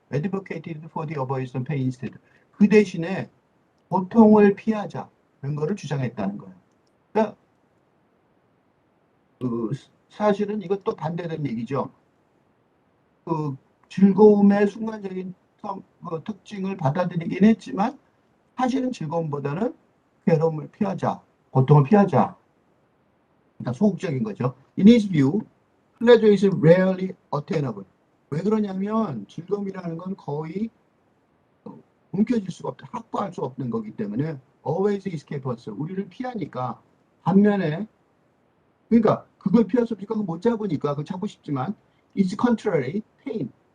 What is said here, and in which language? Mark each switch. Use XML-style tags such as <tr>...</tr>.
<en>advocated for the avoidance of pain instead.</en> <ko>그 대신에 고통을 피하자 그런 거를 주장했다는 거예요. 그러니까 사실은 이것도 반대된 얘기죠. 그 즐거움의 순간적인 특징을 받아들이긴 했지만 사실은 즐거움보다는 괴로움을 피하자, 고통을 피하자. 그러니까 소극적인 거죠.</ko> <en>In his view, pleasure is rarely attainable.</en> <ko>왜 그러냐면 즐거움이라는 건 거의 움켜쥘 수가 없다. 확보할 수 없는 거기 때문에</ko> <en>always escape us.</en> <ko>우리를 피하니까 반면에 그러니까 그걸 피할 수 없으니까 못 잡으니까 그걸 잡고 싶지만</ko> <en>it's contrary, pain.</en>